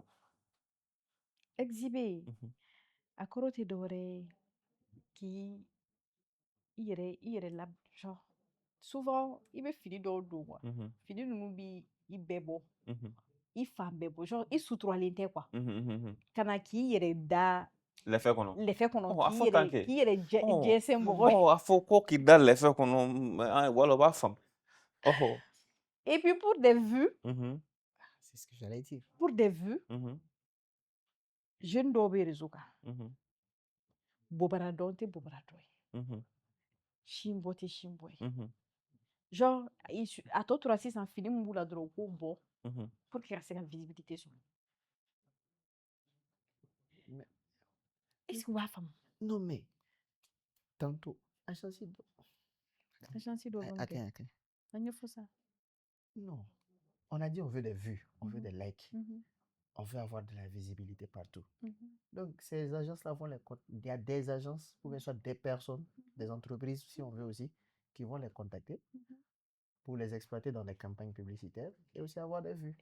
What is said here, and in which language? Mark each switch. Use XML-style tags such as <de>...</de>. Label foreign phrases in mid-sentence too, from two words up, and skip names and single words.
<bm>exhiber a kɔrɔ tɛ dɔwɛrɛ ye k'i i yɛrɛ la</bm> <fr>genre souvent</fr> <bm>i bɛ fini dɔw don quoi fini ninnu bi i bɛɛ bɔ i fan bɛɛ bɔ genre i suturalen tɛ quoi ka na k'i yɛrɛ da lɛfɛ kɔnɔ k'i yɛrɛ jɛsɛn bɔgɔ a fɔ ko k'i da lɛfɛ kɔnɔ wala o b'a faamu</bm> <fr>et puis pour des vues c'est ce que j'allais dire pour des vues</fr> <bm>jeune dɔw bɛ réseau kan bobara dɔn tɛ bobara dɔ ye sin bɔ tɛ sin bɔ ye genre a tɔ tora sisan fini min b'u la dɔrɔn u k'o bɔ</bm> <fr>pour que</fr> <bm>ka se ka visibilité sɔrɔ</bm> <fr>est-ce que</fr> <bm>u b'a faamu</bm> <fr>non mais tantôt agence dɔ</fr> <bm>bɛ mun kɛ an ɲɛfɔ sa</bm> <fr>non on a dit on veut des vues on veut des likes on veut avoir de la visibilité partout. Donc, ces agences-là vont les contacter. Il y a des agences, ou bien soit des personnes, des entreprises, si on veut aussi, qui vont les contacter pour les exploiter dans des campagnes publicitaires et aussi avoir des vues.</fr>